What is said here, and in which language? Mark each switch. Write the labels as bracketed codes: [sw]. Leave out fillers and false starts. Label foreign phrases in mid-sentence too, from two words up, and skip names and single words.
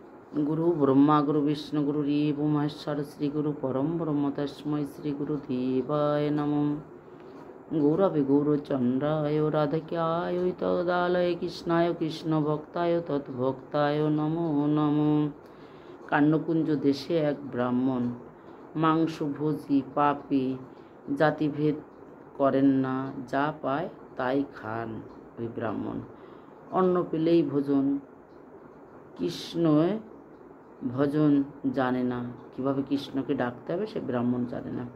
[sa] गुरु ब्रह्मा गुरु विष्णु गुरु देवो महेश्वर श्री गुरु परम ब्रह्म तस्मै श्री गुरु देवाय नमः। गौरवे गौरचंद्राय राधिकाय तदालय कृष्णाय कृष्ण भक्ताय तद्भक्ताय नमो नमो। [bn] কান্নকুঞ্জ দেশে এক ব্রাহ্মণ মাংসভোজী পাপী, জাতিভেদ করেন না, যা পায় তাই খান। ওই ব্রাহ্মণ অন্ন পেলেই ভোজন, কৃষ্ণ ভজন জানে না, কিভাবে কৃষ্ণকে ডাকতে হবে সে ব্রাহ্মণ জানে না।